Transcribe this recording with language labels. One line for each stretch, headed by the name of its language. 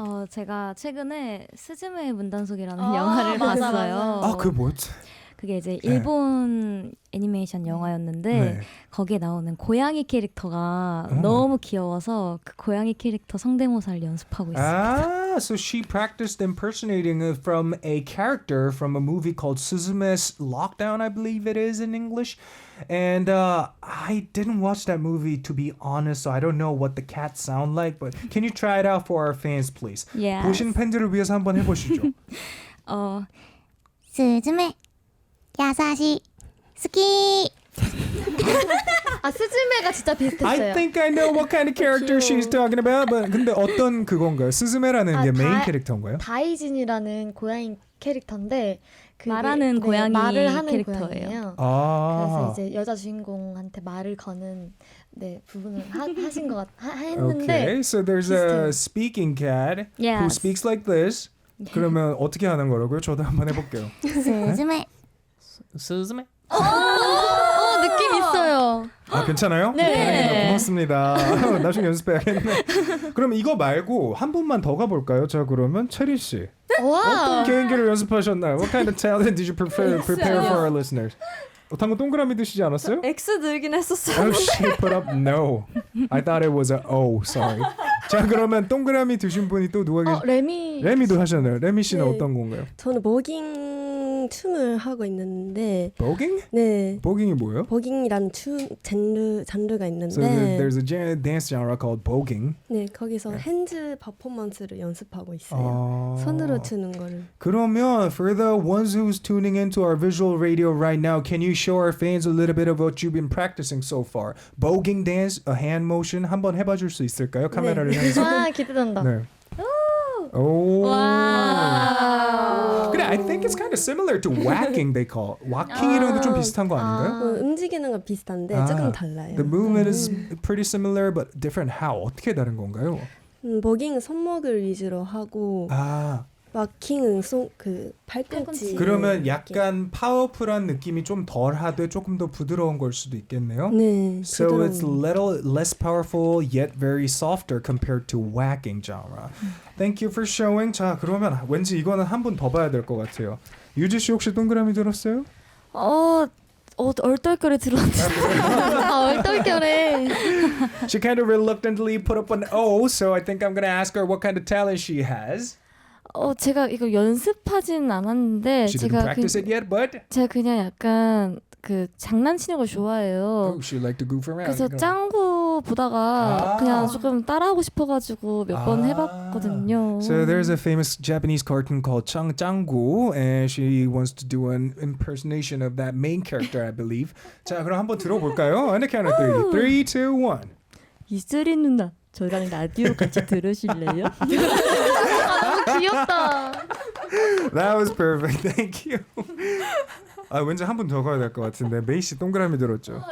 Korean: 제가 최근에 스즈메의 문단속이라는 영화를 봤어요. 그게 뭐였지? 그게 이제 일본 애니메이션 영화였는데 거기에 나오는 고양이 캐릭터가 너무 귀여워서 그 고양이 캐릭터 성대모사를 연습하고 있습니다.
English: So she practiced impersonating from a character from a movie called Suzume's Lockdown, I believe it is in English. And I didn't watch that movie to be honest, so I don't know what the cats sound like. But can you try it out for our fans, please? Yes.
Korean: 보신 팬들을 위해서 한번 해보시죠.
Japanese: 스즈메 야사시 스키
Korean: 스즈메가 진짜 비슷했어요.
English: I think I know what kind of character she's talking about.
Korean: But 근데 어떤 그건가요? 스즈메라는 게 메인 캐릭터인가요? 다이진이라는 고양이 캐릭터인데 말하는 고양이 말을 하는 캐릭터예요. 고양이에요. 그래서 이제 여자 주인공한테 말을 거는 부분을 하신 것 했는데.
English: Okay, so there's a speaking cat who speaks like this.
Korean: 그러면 어떻게 하는 거라고요? 저도 한번 해볼게요. 스즈메 느낌 있어요. 괜찮아요? 네. 고맙습니다. 나중에 연습해야겠네. 그럼 이거 말고 한 분만 더 가볼까요? 자, 그러면 체리 씨. 어떤 개인기를 연습하셨나요?
English: What kind of talent did you prepare for our listeners?
Korean: 당근 동그라미 드시지 않았어요? X 늘긴 했었어요.
English: She put up no. I thought it was a O. Sorry.
Korean: 자 그러면 동그라미 두신 분이 또 누가 계세요? 레미도 하셨나요? 레미 씨는 네. 어떤 건가요? 저는 버깅 춤을 하고 있는데. 버깅? 네. 버깅이 뭐예요? 버깅이라는 춤 장르가 있는데.
English: So there's a dance genre called voguing.
Korean: 네, 거기서 핸즈 퍼포먼스를 연습하고 있어요. 손으로 추는 거를.
English: 그러면 for the ones who's tuning into our visual radio right now, can you show our fans a little bit of what you've been practicing so far? Voguing dance, a hand motion
Korean: 한번 해봐 줄 수 있을까요? 카메라를 향해서. 아 기대된다. 네. 오. 와.
English: 그래, I think it's kind of similar to whacking they call.
Korean: whacking이랑도 좀 비슷한 거 아닌가요? 움직이는 건 비슷한데 조금 달라요.
English: The movement is pretty similar but different how?
Korean: 어떻게 다른 건가요? 버깅은 손목을 위주로 하고 왁킹은 그 팔꿈치. 그러면 약간 파워풀한 느낌이 좀 덜하되 조금 더 부드러운 걸 수도 있겠네요. 네.
English: So it's a little less powerful yet very softer compared to whacking genre. Thank you for showing.
Korean: 자 그러면 왠지 이거는 한 분 더 봐야 될 것 같아요. 유지 씨 혹시 동그라미 들었어요? 얼떨결에 들었는데. 얼떨결에.
English: She kind of reluctantly put up an O, so I think I'm gonna ask her what kind of talent she has.
Korean: 제가 이거 연습하진 않았는데
English: She didn't practice it yet, but
Korean: 제가 그냥 약간 그 장난치는 걸 좋아해요.
English: she liked to goof around.
Korean: 그래서 짱구 보다가 그냥 조금 따라하고 싶어가지고 몇 번 해봤거든요.
English: So there's a famous Japanese cartoon called 짱구, and she wants to do an impersonation of that main character, I believe.
Korean: 자, 그럼 한번 들어볼까요?
English: On the count of 3. 3, 2, 1.
Korean: 이슬이 누나, 저랑 라디오 같이 들으실래요? 너무 귀엽다.
English: That was perfect. Thank you.
Korean: 왠지 한 분 더 가야 될 것 같은데 메이 씨 동그라미 들었죠?